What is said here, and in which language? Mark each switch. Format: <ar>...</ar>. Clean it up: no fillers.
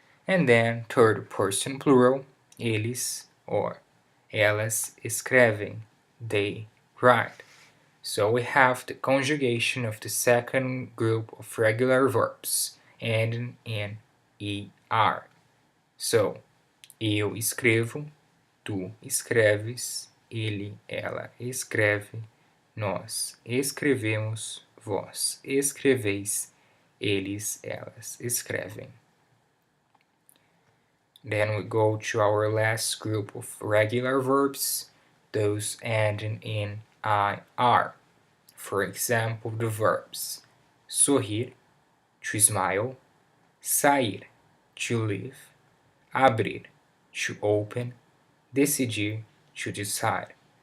<en>And then third person plural, eles or</en> <pt>elas escrevem,</pt> <en>they write. So we have the conjugation of the second group of regular verbs ending in ER.</en> <pt>So, eu escrevo, tu escreves, ele, ela escreve, nós escrevemos, vós escreveis, eles, elas escrevem.</pt> <en>Then we go to our last group of regular verbs, those ending in IR. For example, the verbs sorrir, to smile, sair, to leave, abrir, to open, decidir, to decide.</en>